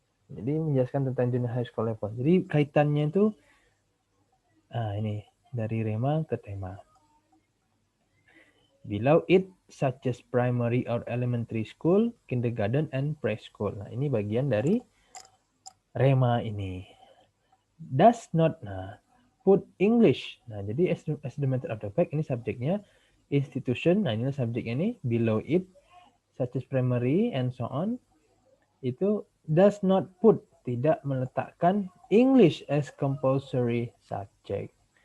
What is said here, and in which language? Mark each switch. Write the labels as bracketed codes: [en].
[id] Jadi menjelaskan tentang junior high school level. Jadi kaitannya itu, ini dari rema ke tema. [en] Below it, such as primary or elementary school, kindergarten, and preschool. [id] Nah, ini bagian dari rema ini. [en] Does not, put English. [id] Nah, jadi [en] as the matter of the fact, [id] ini subjeknya [en] institution. [id] Nah, ini subjeknya ini [en] below it, such as primary and so on. [id] Itu [en] does not put, [id] tidak meletakkan [en] English as compulsory subject.